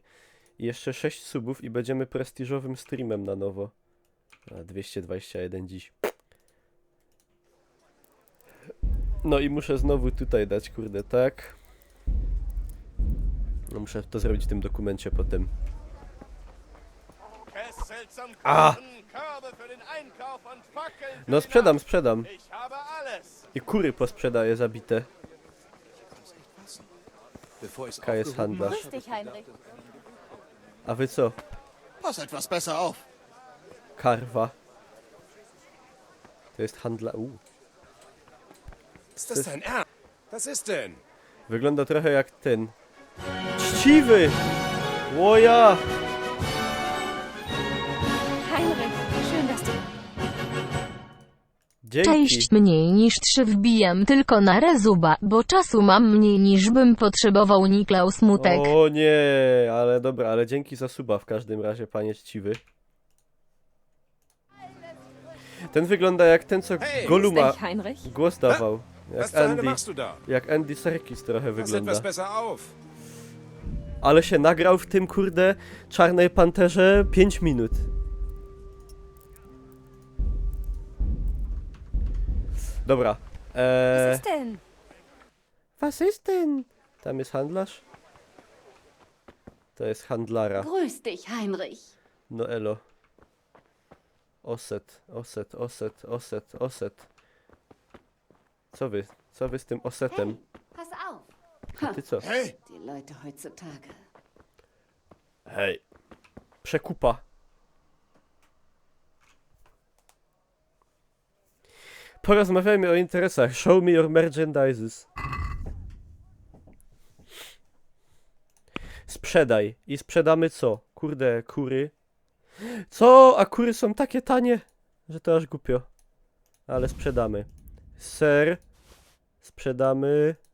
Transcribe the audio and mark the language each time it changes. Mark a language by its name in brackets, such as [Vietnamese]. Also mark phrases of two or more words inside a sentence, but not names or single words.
[Polish] I jeszcze 6 subów i będziemy prestiżowym streamem na nowo. A 221 dziś. No i muszę znowu tutaj dać, kurde, tak. No muszę to zrobić w tym dokumencie potem. [German] Kessel zum Ah. Kochen, Körbe für den Einkauf und Fackeln für [Polish] No [German] die Nacht. [Polish] sprzedam. [German] Ich habe alles. [Polish] I kury posprzedaję zabite. [German] Bevor ich's [Polish] K jest handlarz. [German] Grüß dich, Heinrich. [Polish] A wy co? [German] Pass etwas besser auf. [Polish] Karwa. To jest handla... [German] Ist das dein Ernst? Was ist denn? [Polish] Wygląda trochę jak ten. Chciwy! Łoja! [German] Heinrich, schön, dass du... [Polish] Dzięki. Cześć, mniej niż 3 wbijam tylko na rezuba, bo czasu mam mniej niż bym potrzebował, Niklaus Smutek. O nie, ale dobra, ale dzięki za suba w każdym razie, panie chciwy. Ten wygląda jak ten, co Goluma Heinrich? głos dawał. [German] Was [Polish] Jak [German] zur Hölle [Polish] Andy, [German] machst du da? [Polish] jak Andy Serkis trochę [German] Pass [Polish] wygląda. [German] etwas besser auf. [Polish] Ale się nagrał w tym, kurde, Czarnej Panterze 5 minut. Dobra. [German] denn? Was ist denn? [Polish] Tam jest handlarz? To jest handlara. [German] Grüß dich, Heinrich. [Polish] No elo. Oset. Co wy z tym osetem? [German] Pass auf. [Polish] A ty co? [German] Die Leute heutzutage. [Polish] Hej. Przekupa. Porozmawiajmy o interesach. [English] Show me your merchandises. Sprzedaj. [Polish] I sprzedamy co? Kurde, kury. Co? A kury są takie tanie, że to aż głupio. Ale sprzedamy. Ser. Sprzedamy.